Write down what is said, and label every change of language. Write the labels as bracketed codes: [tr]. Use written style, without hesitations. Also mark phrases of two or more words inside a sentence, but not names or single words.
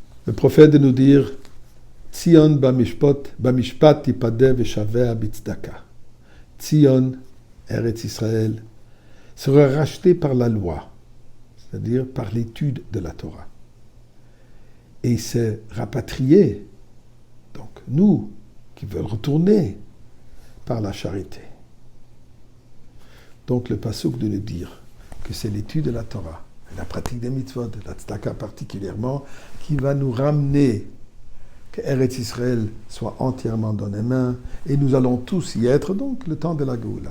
[fr] Le prophète de nous dire [he] ציון במשפט תפדה ושביה בצדקה. [fr] Tzion, Eretz Israël, sera racheté par la loi, c'est-à-dire par l'étude de la Torah. Et c'est rapatrié, donc nous qui veulent retourner, par la charité. Donc le pasuk de nous dire que c'est l'étude de la Torah, la pratique des mitzvot, la tzedaka particulièrement, qui va nous ramener que Eretz Israël soit entièrement dans les mains, et nous allons tous y être, donc le temps de la Géoula.